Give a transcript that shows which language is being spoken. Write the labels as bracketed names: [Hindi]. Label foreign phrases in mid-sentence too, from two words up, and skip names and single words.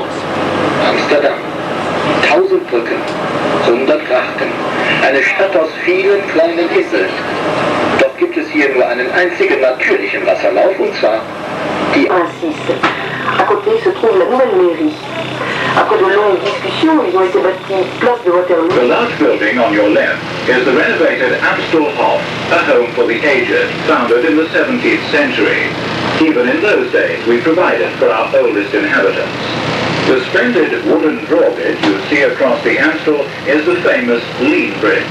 [German] Amsterdam. 1000 Brücken, 100 Grachten. Eine Stadt aus vielen kleinen Inseln. Doch gibt es hier nur einen einzigen natürlichen Wasserlauf, und zwar die... [French] À côté se trouve la nouvelle mairie. Après de longues discussions, ils ont été bâtis place de Waterloo. [English] The large building on your left is the renovated Amstelhof, a home for the aged, founded in the 17th century. Even in those days, we provided for our oldest inhabitants. The splendid wooden drawbridge you see across the Amstel is the famous Lean Bridge.